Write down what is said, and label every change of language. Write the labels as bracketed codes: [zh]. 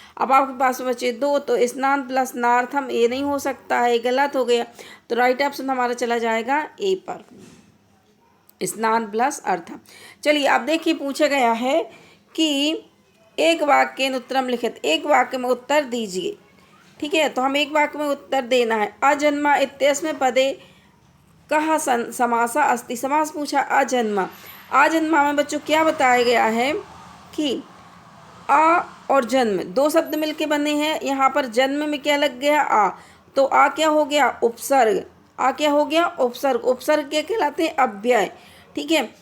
[hi] अब आपके पास बचे दो, तो स्नान प्लस नार्थम ये नहीं हो सकता है, गलत हो गया। तो राइट ऑप्शन हमारा चला जाएगा ए पर, स्नान प्लस अर्थम। चलिए अब देखिए पूछा गया है कि [sa] एक वाक्य उत्तरम लिखित। [hi] एक वाक्य में उत्तर दीजिए, ठीक है। तो हम एक वाक्य में उत्तर देना है। [sa] अजन्मा इत्यस्मिन् पदे कः समासः अस्ति। [hi] समास पूछा अजन्मा। अजन्मा में बच्चों क्या बताया गया है कि आ और जन्म दो शब्द मिलके बने हैं। यहाँ पर जन्म में क्या लग गया? आ। तो आ क्या हो गया? उपसर्ग। आ क्या हो गया? उपसर्ग। उपसर्ग क्या कहलाते हैं? अव्यय, ठीक है।